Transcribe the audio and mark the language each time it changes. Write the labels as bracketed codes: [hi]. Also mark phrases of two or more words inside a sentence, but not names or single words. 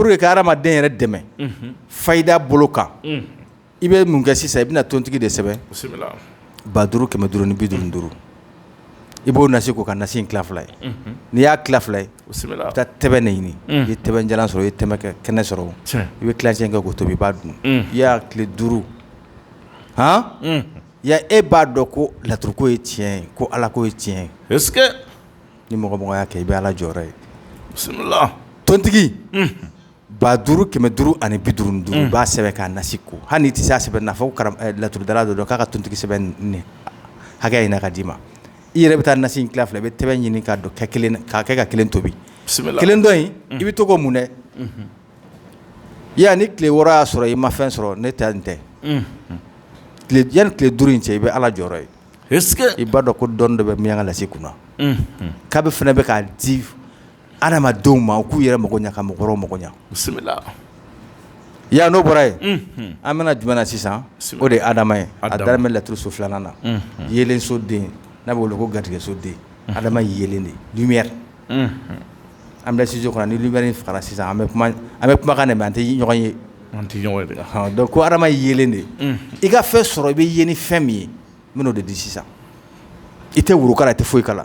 [bm] que ka adamaden yɛrɛ dɛmɛ fayida bolo kan i bɛ mun kɛ sisan i bɛna tontigi de sɛbɛn 500 550 i b'o nasi ko ka nasi in tila 2 ye n'i y'a tila 2 ye i bɛ taa tɛbɛn de ɲini i ye tɛbɛn jalan sɔrɔ i ye kɛnɛ sɔrɔ i bɛ tilancɛ kɛ k'o tobi i b'a dun i y'a tile 5 ya e b'a dɔn ko laturuko ye tiɲɛ ye ko ala ko ye tiɲɛ ye [fr] est-ce que [bm] ni mɔgɔ y'a kɛ i bɛ ala jɔyɔrɔ ye tontigi 5,550 b'a sɛbɛn k'a nasi ko hali n'i tɛ se a sɛbɛn na fɔ laturudala dɔ k'a ka tontigi sɛbɛn nin hakɛ in na ka d'i ma i yɛrɛ bɛ taa nasi in tila 2 i bɛ tɛbɛn ɲini k'a kɛ ka 1 tobi 1 dɔ in i bɛ to k'o mun dɛ ya ni tile 6 y'a sɔrɔ i ma fɛn sɔrɔ ne ta nin tɛ yanni tile 5 in cɛ i bɛ ala jɔyɔrɔ ye [fr] est-ce que [bm] i b'a dɔn ko dɔɔni dɔ bɛ min ka lasi kunna k'a bɛ fana bɛ k'a di adamadenw ma u k'u yɛrɛ mago ɲa ka mɔgɔ wɛrɛw mago ɲa ya n'o bɔra yen an bɛna jumɛn na sisan o de ye Adama ye a daminɛ laturu so 2nan na yelen so den n'a bɛ wele ko garijɛgɛ so den Adama yelen de lumière an bɛ studio kɔnɔ ni lumière in fagara sisan an bɛ kumakan de mɛn an tɛ ɲɔgɔn ye donc ko Adama yelen de i ka fɛn sɔrɔ i bɛ ye ni fɛn min ye n bɛn'o de di sisan i tɛ woro kala i tɛ foyi kala